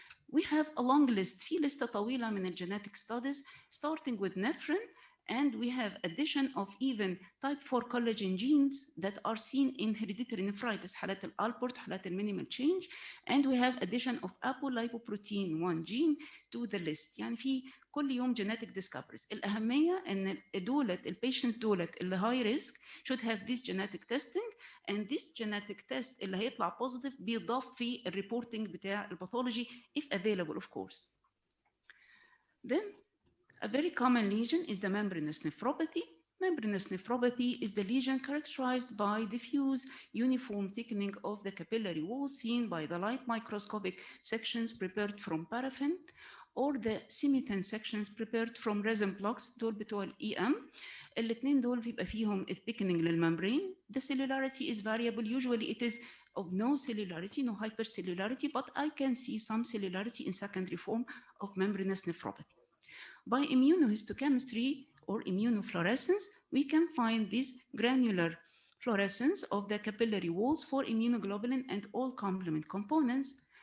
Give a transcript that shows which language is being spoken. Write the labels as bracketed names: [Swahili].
[English] We have a long list, [Arabic] في لستة طويلة من [English] genetic studies, starting with nephrin, and we have addition of even type 4 collagen genes that are seen in hereditary nephritis, [Arabic] حالات الألبورت, حالات المينيمال [English] change, and we have addition of apolipoprotein 1 gene to the list. [Arabic] يعني في كل يوم [English] genetic discoveries. [Arabic] الأهمية إن [English] patients اللي high risk should have this genetic testing, and this genetic test [Arabic] اللي هيطلع [English] positive [Arabic] بيضاف في الريبورتنج بتاع الباثولوجي [English] if available, of course. Then a very common lesion is the membranous nephropathy. Membranous nephropathy is the lesion characterized by diffuse, uniform thickening of the capillary wall seen by the light microscopic sections prepared from paraffin or the semi-thin sections prepared from resin blocks. [Arabic] دول بتوع EM. الاثنين دول بيبقى فيهم thickening للممbrane. [English] The cellularity is variable. Usually it is of no cellularity, no hypercellularity, but I can see some cellularity in secondary form of membranous nephropathy. By immunohistochemistry or immunofluorescence, we can find this granular fluorescence of the capillary walls for immunoglobulin and all complement components.